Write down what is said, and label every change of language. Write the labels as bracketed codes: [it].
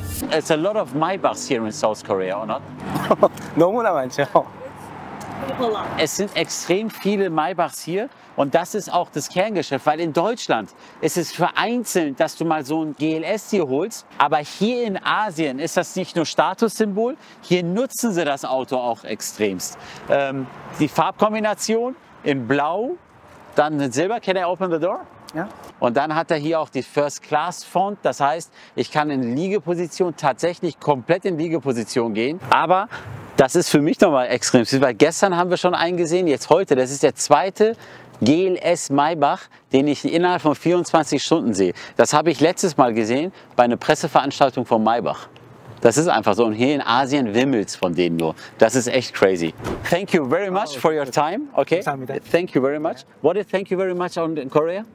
[en] It's a lot of Maybachs here in South Korea, or not? [ko] 너무나 많죠. [de] Es sind extrem viele Maybachs hier und das ist auch das Kerngeschäft, weil in Deutschland ist es vereinzelt, dass du mal so ein GLS hier holst, aber hier in Asien ist das nicht nur Statussymbol, hier nutzen sie das Auto auch extremst. Die Farbkombination in Blau, dann in Silber, [en] can I open the door? [de] Ja? Und dann hat er hier auch die First Class Font, das heißt, ich kann in Liegeposition tatsächlich komplett in Liegeposition gehen, aber das ist für mich nochmal extrem süß, weil gestern haben wir schon einen gesehen, jetzt heute, das ist der zweite GLS Maybach, den ich innerhalb von 24 Stunden sehe. Das habe ich letztes Mal gesehen bei einer Presseveranstaltung von Maybach. Das ist einfach so und hier in Asien wimmelt's von denen nur. Das ist echt crazy. [en] Thank you very much for your time. Okay. [ko] 감사합니다. [en] Thank you very much. What is thank you very much in Korea?